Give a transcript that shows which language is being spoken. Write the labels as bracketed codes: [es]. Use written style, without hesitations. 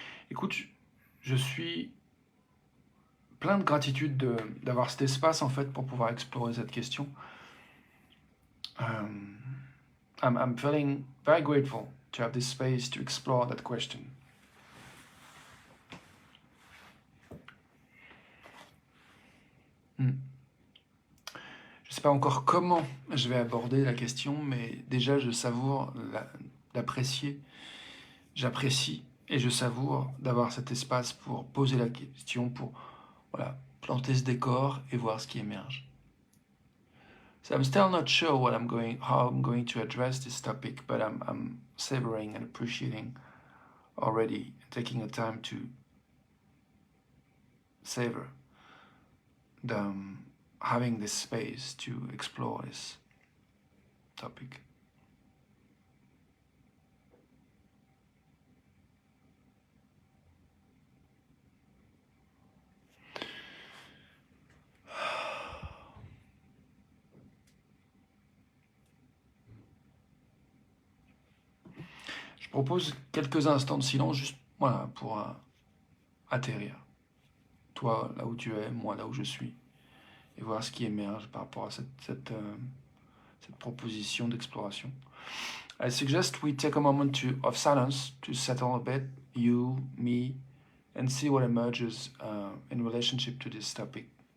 [fr] Écoute, je suis plein de gratitude d'avoir cet espace en fait pour pouvoir explorer cette question. [en] I'm feeling very grateful to have this space to explore that question. [fr] Je ne sais pas encore comment je vais aborder la question, mais déjà je savoure d'apprécier, j'apprécie et je savoure d'avoir cet espace pour poser la question, pour planter ce décor et voir ce qui émerge. [en] So I'm still not sure how I'm going to address this topic, but I'm savoring and appreciating already, taking the time to savor having this space to explore this topic. [fr] Je propose quelques instants de silence juste pour atterrir. Toi là où tu es, moi là où je suis, et voir ce qui émerge par rapport à cette proposition d'exploration. [en] I suggest we take a moment of silence to settle a bit, you, me, and see what emerges in relationship to this topic.